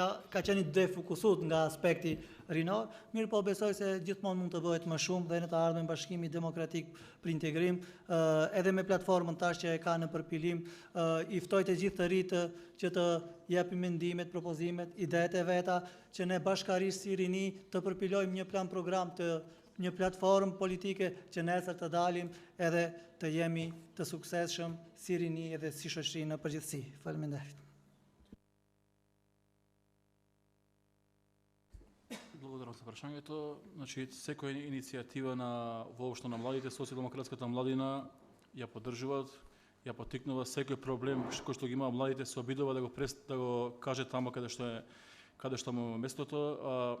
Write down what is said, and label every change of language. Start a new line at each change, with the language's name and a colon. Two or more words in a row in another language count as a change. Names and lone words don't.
Albanian: qenë defokusuar nga aspekti rinor, mirë po besoj se gjithmonë mund të bëhet më shumë dhe në të ardhmen Bashkimi Demokratik për Integrim, edhe me platformën tash që e ka në përpilim, i ftoj të gjithë të ritë që të japin mendimet, propozimet, idetë e veta, që ne bashkarisht si rini të përpilojmë një plan program të një platformë politike që nesër të dalim edhe të jemi të suksesshëm si rini edhe si shoqëri në përgjithësi. Faleminderit.
Macedonian: Благодарам за прашањето. Значи, секоја иницијатива воопшто на младите, социјалдемократската младина ја поддржуваат, ја поттикнува секој проблем кој што ги има младите, се обидува да го каже тамо каде што му е местото.